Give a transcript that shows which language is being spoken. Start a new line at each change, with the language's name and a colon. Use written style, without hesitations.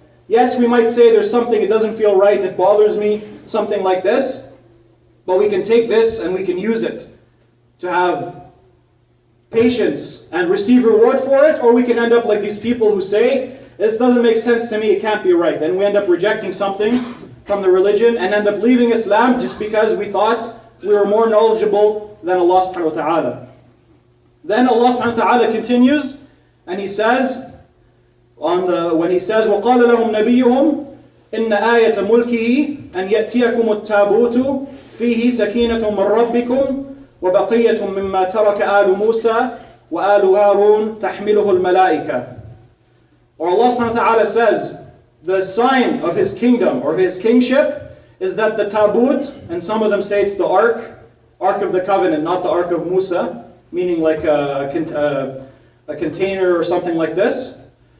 English: Yes, we might say there's something, it doesn't feel right, it bothers me, something like this, but we can take this and we can use it to have patience and receive reward for it, or we can end up like these people who say, this doesn't make sense to me, it can't be right, and we end up rejecting something from the religion and end up leaving Islam just because we thought we were more knowledgeable than Allah subhanahu wa ta'ala. Then Allah subhanahu wa ta'ala continues and He says,
Arabic: when He says, وَقَالَ لَهُمْ نَبِيُّهُمْ إِنَّ آيَةَ مُلْكِهِ أَنْ يَأْتِيَكُمُ التَّابُوتُ فِيهِ سَكِينَةٌ مِّن رَبِّكُمْ وَبَقِيَّةٌ مِّمَّا تَرَكَ آلُ مُوسَى وَآلُ هَارُونَ تَحْمِلُهُ الْمَلَائِكَةُ.
English: Or Allah subhanahu wa ta'ala says, the sign of His kingdom or His kingship is that the tabut, and some of them say it's the ark of the covenant, not the ark of Musa, meaning like a container or something like this.